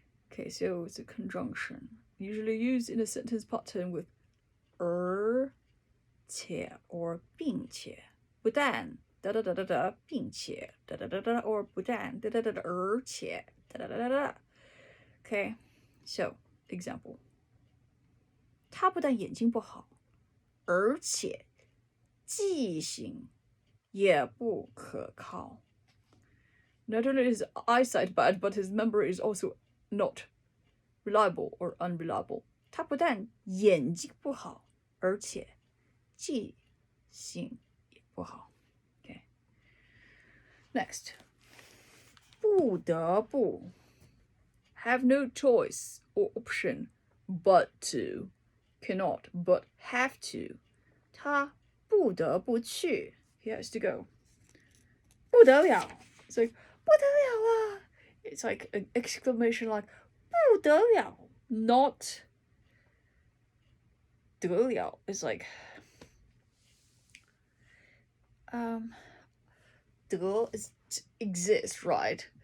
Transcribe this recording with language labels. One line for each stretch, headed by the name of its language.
English: Okay, so it's a conjunction, usually used in a sentence pattern with 而且 or 并且，
Chinese: 不但哒哒哒哒哒，并且哒哒哒哒
English: or
Chinese: 不但哒哒哒哒，而且哒哒哒哒哒。
English: Okay, so example.
Chinese: 他不但眼睛不好，而且记性也不可靠。
English: Not only is his eyesight bad, but his memory is also not reliable or unreliable.
Chinese: 他不但眼睛不好，而且记性也不好。
English: Okay. Next. 不得不 have no choice or option but to, cannot but have to.
Chinese: 他不得不去
English: he has to go. 不得了 it's like
Chinese: 不得了啊
English: it's like an exclamation like 不得了 not 得了 is like 得 is exists, right?